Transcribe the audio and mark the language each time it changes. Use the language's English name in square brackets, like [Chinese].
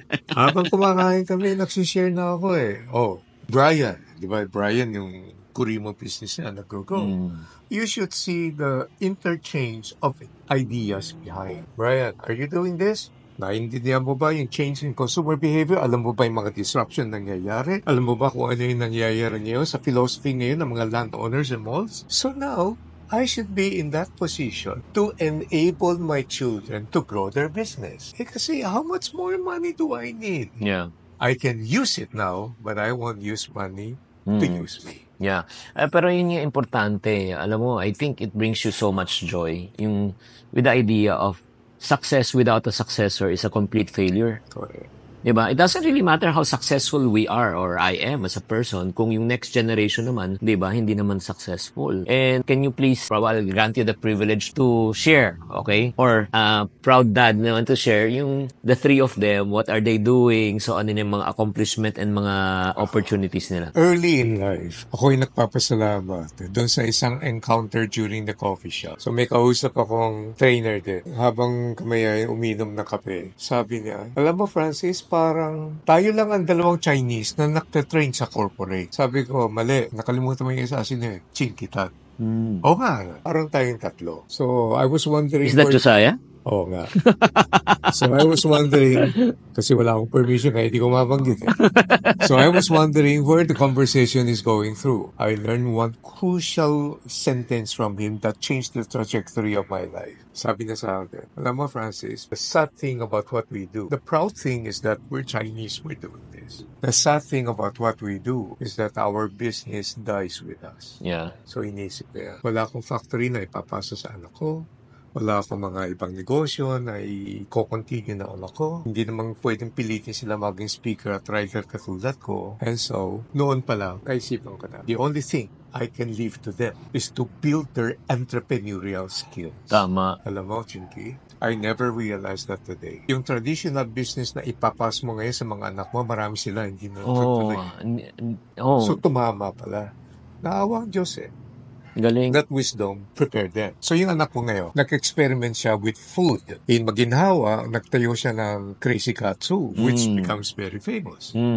[Filipino] Habang kumakain kami, nagsishare na ako Oh, Brian, di ba? Brian yung Kurimo business na nag-grow. [English] You should see the interchange of ideas behind. Brian, are you doing this? [Filipino] Naintindihan mo ba yung [English] change in consumer behavior? [Filipino] Alam mo ba yung mga disruption nangyayari? Alam mo ba kung ano yung nangyayari ngayon sa philosophy ngayon ng mga landowners and malls? [English] So now, I should be in that position to enable my children to grow their business. Kasi how much more money do I need? Yeah. I can use it now, but I won't use money to use me. [Filipino] Yeah. Pero yun yung importante. Alam mo, [English] I think it brings you so much joy. Yung, with the idea of success without a successor is a complete failure. Correct. [Filipino] Diba? [English] It doesn't really matter how successful we are or I am as a person [Filipino] kung yung next generation naman, diba, hindi naman successful. [English] And can you please, I'll grant you the privilege to share, okay? Or proud dad naman to share yung the three of them, what are they doing? [Filipino] So ano yung mga accomplishment and mga opportunities nila? [English] Early in life, [Filipino] ako'y nagpapasalamat doon sa isang [English] encounter during the coffee shop. [Filipino] So may kausap akong trainer din. Habang kami ay uminom na kape, sabi niya, alam mo Francis, parang tayo lang ang dalawang Chinese na nagtatrain sa corporate. Sabi ko, mali. Nakalimutan mo yung isa sino Chinkitan. Oo nga. Parang tayong tatlo. [English] So, I was wondering... Is that Josiah? [Filipino] Oo nga. [English] So, I was wondering, [Filipino] kasi wala akong permission kaya hindi ko mabanggit. [English] So, I was wondering where the conversation is going through. I learned one crucial sentence from him that changed the trajectory of my life. [Filipino] Sabi na sa akin, alam mo, [English] Francis, the sad thing about what we do, the proud thing is that we're Chinese, we're doing this. The sad thing about what we do is that our business dies with us. Yeah. [Filipino] So, inisip ko yan. Wala akong factory na ipapasa sa anak ko. Wala akong mga ibang negosyo na i-continue na anak ko. Hindi naman pwedeng pilitin sila maging speaker at writer katulad ko. [English] And so, [Filipino] noon pa lang, naisipan ko na, [English] the only thing I can leave to them is to build their entrepreneurial skills. [Filipino] Tama. Alam mo, [English] Chinky, I never realized that today. [Filipino] Yung traditional business na ipapas mo ngayon sa mga anak mo, marami sila, hindi na tutuloy. So, tumama pala. Naawa ang Diyos Galing. [English] That wisdom prepared them. So [Filipino] yung anak ko ngayon, nag-experiment siya [English] with food. [Filipino] In Maginhawa, nagtayo siya ng Crazy Katsu, [English] which becomes very famous.